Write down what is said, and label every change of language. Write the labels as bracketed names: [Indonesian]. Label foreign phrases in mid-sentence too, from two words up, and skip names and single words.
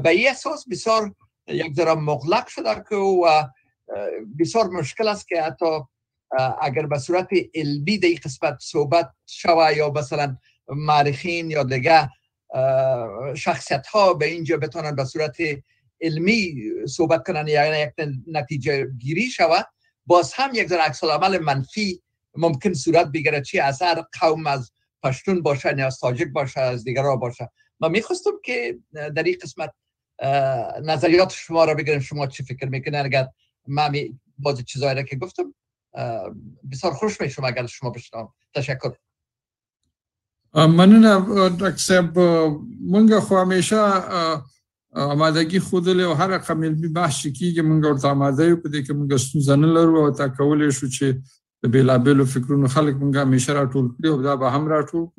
[Persian] به این اساس بسیار یک ذره مغلق شده که و بسیار مشکل است که حتی اگر به صورت علمی در این قسمت صحبت شوه یا مثلا مورخین یا دیگه شخصیت ها به اینجا بتونن به صورت علمی صحبت کنن یا یک نتیجه گیری شوه، باز هم یک ذره عکس العمل منفی ممکن صورت بگیره، چی از هر قوم، از پشتون باشه یا از تاجیک باشه، از دیگرها باشه. من میخواستم که در این قسمت نظریات شما را بگیرم، شما چی فکر میکنن؟ اگر من باز چیزایی را که گفتم بسیار خوش میشم اگر شما بشنوم. تشکر. [Pashto] مننه ډاکټر صاحب. مونږ خو همیشه آمادگی خوده او هر رقم علمي بحث کیږي مونږ ورته آماده یو، په دې کې مونږ ستونزه نه لرو او تا کولای شو چې د بیلابیلو فکرونو خلک مونږ همیشه راټول کړي او دا به هم راټول کړو.